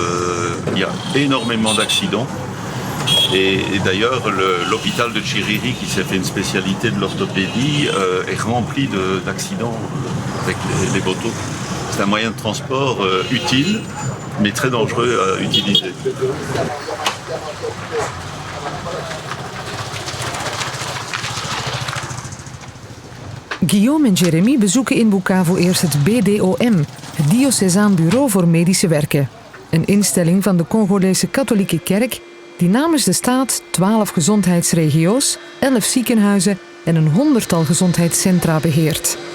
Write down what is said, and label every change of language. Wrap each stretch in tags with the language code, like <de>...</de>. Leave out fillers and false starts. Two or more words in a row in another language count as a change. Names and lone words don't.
<fr>Il y a énormément d'accidents. Et d'ailleurs, l'hôpital de Chiriri, qui s'est fait une spécialité de l'orthopédie, est rempli d'accidents avec les motos. C'est un moyen de transport utile mais très dangereux à utiliser.</fr> <nl>Guillaume en Jeremy bezoeken in Bukavu eerst het BDOM, het Diocesaan Bureau voor Medische Werken. Een instelling van de Congolese katholieke kerk die namens de staat 12 gezondheidsregio's, 11 ziekenhuizen en een 100-tal gezondheidscentra beheert.</nl>